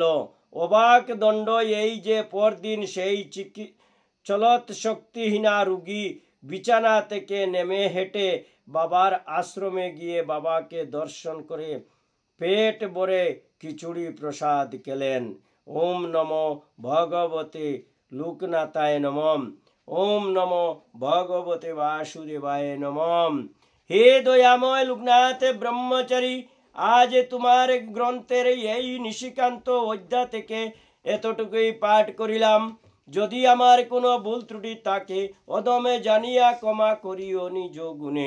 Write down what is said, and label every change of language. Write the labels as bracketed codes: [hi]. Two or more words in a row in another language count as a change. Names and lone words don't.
[bn] অবাক দণ্ড এই যে পরদিন সেই চলত শক্তিহীনা রোগী বিছানা থেকে নেমে হেঁটে বাবার আশ্রমে গিয়ে বাবাকে দর্শন করে পেট ভরে খিচুড়ি প্রসাদ খেলেন। [sa] ওম নমো ভগবতে লোকনাথায় নমঃ। ওম নমো ভগবতে বাসুদেবায় নমঃ। [bn] হে দয়াময় লোকনাথ ব্রহ্মচারী, আজ তোমার গ্রন্থের এই নিশিকান্ত অধ্যায় থেকে এতটুকুই পাঠ করিলাম। যদি আমার কোনো ভুল ত্রুটি থাকে, অদমে জানিয়া ক্ষমা করিও নিজ গুণে।